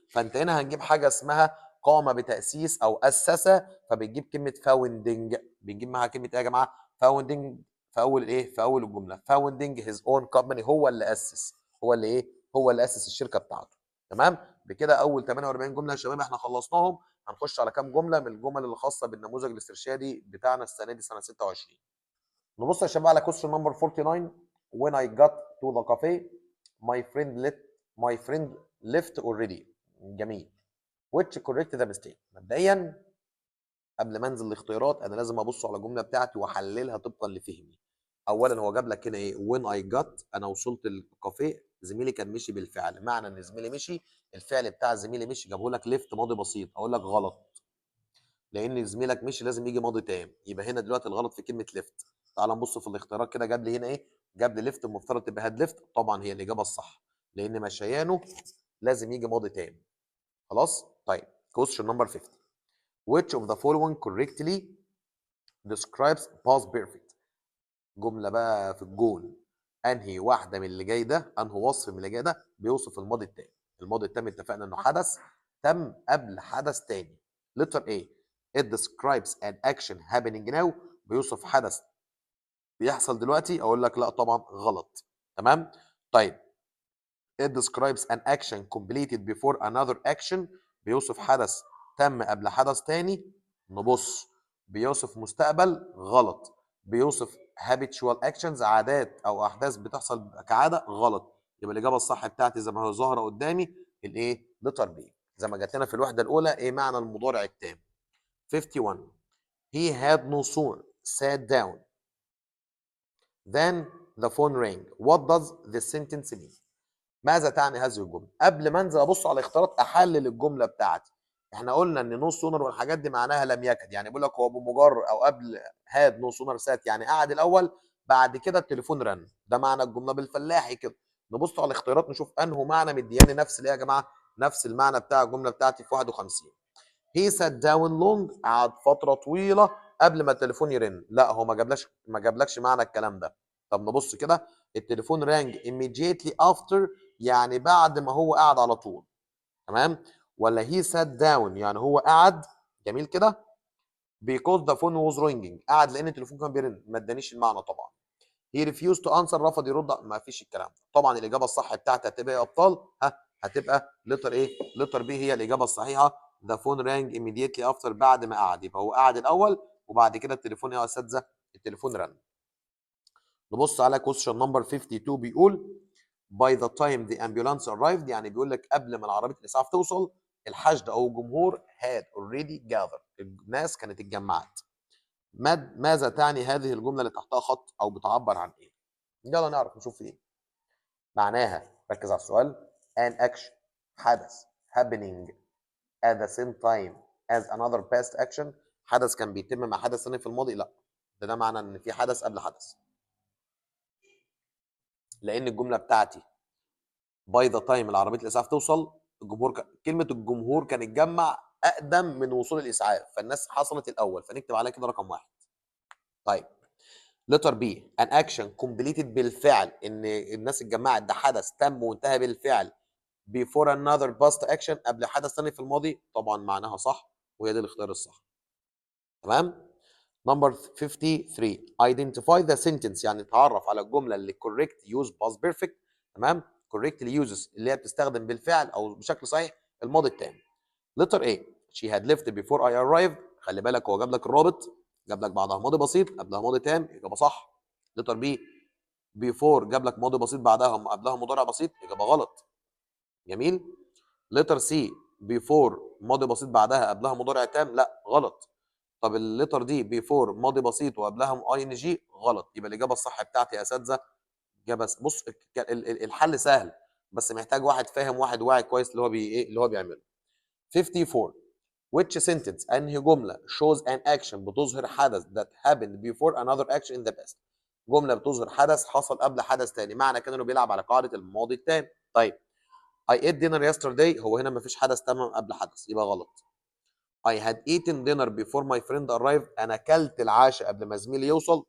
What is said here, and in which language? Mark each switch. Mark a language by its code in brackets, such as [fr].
[ar] فانت هنا هنجيب حاجه اسمها قام بتاسيس او اسس، فبنجيب كلمه فاوندنج، بنجيب معاها كلمه ايه يا جماعه؟ فاوندنج في اول ايه؟ في اول الجمله [en] founding his own company، [ar] هو اللي اسس، هو اللي ايه؟ هو اللي اسس الشركه بتاعته. تمام. بكده اول 48 جمله يا شباب احنا خلصناهم. هنخش على كام جمله من الجمل اللي خاصه بالنموذج الاسترشادي بتاعنا السنه دي سنه 26. نبص يا شباب على [en] question number 49. When I got to the cafe my friend left already. [ar] جميل. [en] which correct the mistake. [ar] مبدئيا قبل ما انزل الاختيارات انا لازم ابص على الجمله بتاعتي واحللها طبقا لفهمي. اولا هو جاب لك هنا ايه؟ [en] when I got، [ar] انا وصلت الكافيه زميلي كان مشي بالفعل. معنى ان زميلي مشي، الفعل بتاع زميلي مشي جابه لك ليفت ماضي بسيط. اقول لك غلط، لان زميلك مشي لازم يجي ماضي تام. يبقى هنا دلوقتي الغلط في كلمه ليفت. تعال نبص في الاختيارات كده، جاب لي هنا ايه؟ جاب لي ليفت، المفترض تبقى هاد ليفت. طبعا هي الاجابه الصح، لان مشيانه لازم يجي ماضي تام. خلاص. [en] طيب question number 50. which of the following correctly describes past perfect. [ar] جمله بقى في الجول، انهي واحده من اللي جاي ده، انهي وصف من اللي جاي ده بيوصف الماضي التام؟ الماضي التام اتفقنا انه حدث تم قبل حدث تاني. [en] letter A it describes an action happening now. [ar] بيوصف حدث بيحصل دلوقتي. اقول لك لا طبعا غلط. تمام. [en] طيب it describes an action completed before another action. [ar] بيوصف حدث تم قبل حدث تاني. نبص، بيوصف مستقبل. غلط. بيوصف [en] habitual actions، [ar] عادات او احداث بتحصل كعاده. غلط. يبقى الاجابه الصح بتاعتي زي ما هي ظاهره قدامي الايه؟ لتر بي، زي ما جات لنا في الوحده الاولى. ايه معنى المضارع التام؟ [en] 51 he had no sooner sat down then the phone rang. what does this sentence mean؟ [ar] ماذا تعني هذه الجمله؟ قبل ما انزل ابص على الاختيارات احلل الجمله بتاعتي. احنا قلنا ان نو سونر والحاجات دي معناها لم يكد، يعني بيقول لك هو بمجرد او قبل هاد نو سونر سات يعني قعد الاول، بعد كده التليفون رن. ده معنى الجمله بالفلاحي كده. نبص على الاختيارات نشوف انه معنى مدياني نفس الايه يا جماعه؟ نفس المعنى بتاع الجمله بتاعتي في 51. هي [en] sat down long، [ar] قعد فتره طويله قبل ما التليفون يرن. لا هو ما جابلكش معنى الكلام ده. طب نبص كده، التليفون رانج [en] immediately after [ar] يعني بعد ما هو قعد على طول. تمام. ولا هي [en] sat down [ar] يعني هو قعد. جميل كده. [en] because the phone was ringing، [ar] قعد لان التليفون كان بيرن. ما ادانيش المعنى طبعا. [en] he refused to answer، [ar] رفض يرد. ما فيش الكلام ده. طبعا الاجابه الصح بتاعتي هتبقى يا ابطال؟ هتبقى لتر ايه؟ لتر بي هي الاجابه الصحيحه. [en] the phone rang immediately after، [ar] بعد ما قعد. يبقى هو قعد الاول وبعد كده التليفون يا اساتذه التليفون رن. نبص على question number 52. بيقول [en] by the time the ambulance arrived، [ar] يعني بيقول لك قبل ما العربيه الاسعاف توصل الحشد او الجمهور [en] had already gathered، [ar] الناس كانت اتجمعت. ماذا تعني هذه الجمله اللي تحتها خط او بتعبر عن ايه؟ يلا نعرف نشوف ايه معناها. ركز على السؤال. [en] an action حدث happening at the same time as another past action، [ar] حدث كان بيتم مع حدث ثاني في الماضي. لا، ده معنى ان في حدث قبل حدث، لان الجمله بتاعتي باي ذا تايم العربيه الاسعاف توصل كلمه الجمهور كان اتجمع اقدم من وصول الاسعاف، فالناس حصلت الاول، فنكتب عليها كده رقم واحد. طيب لتر بي ان اكشن كومبليتد بالفعل، ان الناس اتجمعت، ده حدث تم وانتهى بالفعل. [en] before another past action، [ar] قبل حدث ثاني في الماضي. طبعا معناها صح وهي دي الاختيار الصح. تمام. [en] number 53 identify the sentence، [ar] يعني تعرف على الجمله اللي [en] correct use past perfect. [ar] تمام. [en] correctly uses [ar] اللي هي بتستخدم بالفعل او بشكل صحيح الماضي التام. [en] letter A she had left before I arrived. [ar] خلي بالك هو جاب لك الرابط، جاب لك بعدها ماضي بسيط قبلها ماضي تام، اجابه صح. [en] letter B before [ar] جاب لك ماضي بسيط بعدها قبلها مضارع بسيط، اجابه غلط. جميل. [en] letter C before [ar] ماضي بسيط بعدها قبلها مضارع تام، لا غلط. طب الليتر دي بيفور ماضي بسيط وقبلها اي ان جي، غلط. يبقى الاجابه الصح بتاعتي يا اساتذه اجابه بص الحل سهل، بس محتاج واحد فاهم واحد واعي كويس اللي هو ايه اللي هو بيعمله. [en] 54 which sentence [ar] انهي جمله [en] shows an action [ar] بتظهر حدث [en] that happened before another action in the past، [ar] جمله بتظهر حدث حصل قبل حدث تاني. معنى كده انه بيلعب على قاعده الماضي التام. طيب [en] I ate dinner yesterday، [ar] هو هنا مفيش حدث تم قبل حدث، يبقى غلط. [en] I had eaten dinner before my friend arrived، [ar] أنا أكلت العشاء قبل ما زميلي يوصل.